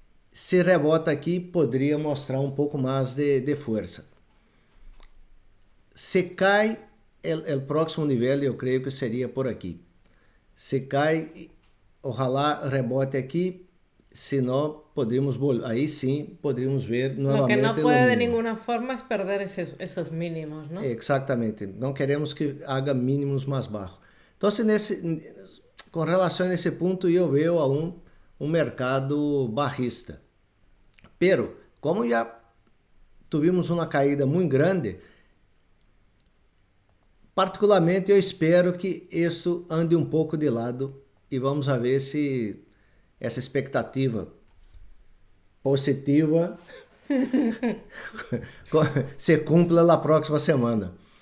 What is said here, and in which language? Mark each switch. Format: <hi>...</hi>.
<pt>Se rebota aqui, poderia mostrar um pouco mais de força. Se cai o próximo nível, eu creio que seria por aqui. Se cai, ojalá rebote aqui, se não, aí sim, poderíamos ver novamente.</pt> <es>Lo que no puede de ninguna forma es perder esos mínimos, ¿no?</es> <pt>Exatamente, não queremos que</pt> <es>haga</es> <pt>mínimos mais baixos. Então, com relação a esse ponto, eu vejo um mercado barrista. Pero, como já tivemos uma caída muito grande, particularmente eu espero que isso ande um pouco de lado e</pt> <es>vamos a ver</es> <pt>se essa expectativa positiva se cumpra na próxima semana.</pt>